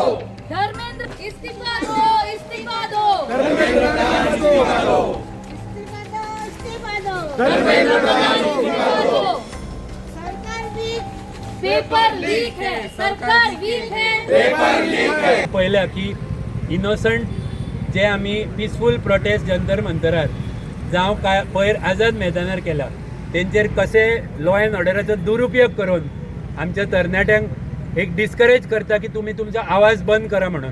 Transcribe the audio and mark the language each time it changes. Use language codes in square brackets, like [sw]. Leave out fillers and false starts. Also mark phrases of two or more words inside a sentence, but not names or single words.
[hi] धर्मेंद्र इस्तीफा दो, इस्तीफा दो, इस्तीफा दो, इस्तीफा दो, धर्मेंद्र प्रधान इस्तीफा दो। सरकार वीक, [en] paper leak [hi] है, सरकार वीक है। [en] paper leak [hi] है। [kok] पहिल्या की इनोसंट जे आम्ही [en] peaceful protest [kok] जंतर मंतरार जावं काय पयर आझाद मैदानार केला तेंचेर कसे [en] law and orderacho [kok] दुरुपयोग करून आमच्या तरणाट्यांक एक डिस्करेज करता की तुम्ही तुमचो आवाज बंद करा म्हणून.